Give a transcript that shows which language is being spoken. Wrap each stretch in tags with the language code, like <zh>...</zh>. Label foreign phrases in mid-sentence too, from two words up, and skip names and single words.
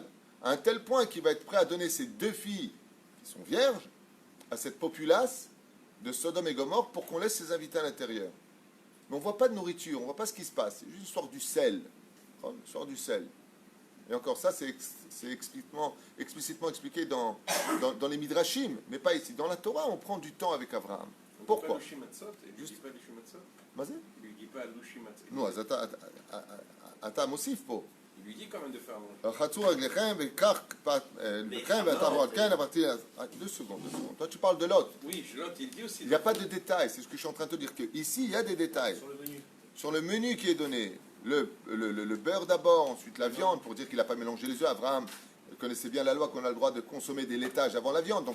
<fr>À un tel point qu'il va être prêt à donner ses deux filles, qui sont vierges, à cette populace de Sodome et Gomorrhe pour qu'on laisse ses invités à l'intérieur. Mais on ne voit pas de nourriture, on ne voit pas ce qui se passe. C'est juste l'histoire du sel. L'histoire du sel. Et encore ça, c'est explicitement expliqué dans les Midrashim, mais pas ici. Dans la Torah, on prend du temps avec Abraham. Pourquoi? Juste...</fr> <he>מה זה?</he> <fr>Il lui dit pas</fr> <he>לושי מצות. נו, אז אתה מוסיף פה.</he> <fr>Il lui dit quand même de faire manger.</fr> <he>רחצו רגליכם וקח לכם ותעברו על כן, עברתי...</he> <fr>2 secondes. Toi, tu parles de Lot. Oui, Lot, il dit aussi. Il n'y a pas de détails, c'est ce que je suis en train de te dire. Que ici, il y a des détails. Sur le menu qui est donné, le beurre d'abord, ensuite la viande, pour dire qu'il n'a pas mélangé les œufs. Abraham connaissait bien la loi qu'on a le droit de consommer des laitages avant la viande.</fr>